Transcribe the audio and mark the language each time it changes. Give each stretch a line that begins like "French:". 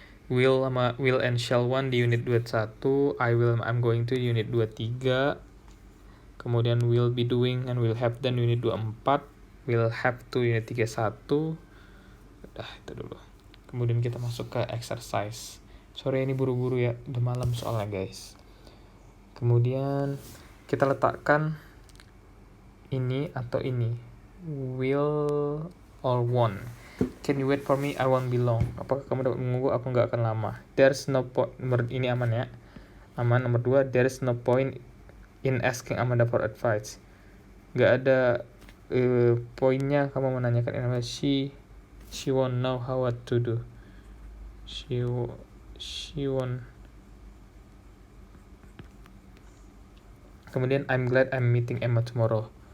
English: Will and shall 1 di unit 21, I'm going to unit 23. Kemudian will be doing and will have done unit 24, will have to unit 31.
Indonesian: Udah itu dulu. Kemudian kita masuk ke exercise. Sorry ini buru-buru ya, udah malam soalnya guys. Kemudian kita letakkan ini atau ini, will or won't.
English: Can you wait for me? I won't be long.
Indonesian: Apakah kamu dapat menunggu? Aku nggak akan lama.
English: There's no point.
Indonesian: Ini aman ya. Aman.
English: Nomor 2, there's no point in asking Amanda for advice.
Indonesian: Nggak ada poinnya kamu menanyakan Amanda.
English: She won't know how what to do. She won't. Kemudian I'm glad I'm meeting Emma tomorrow.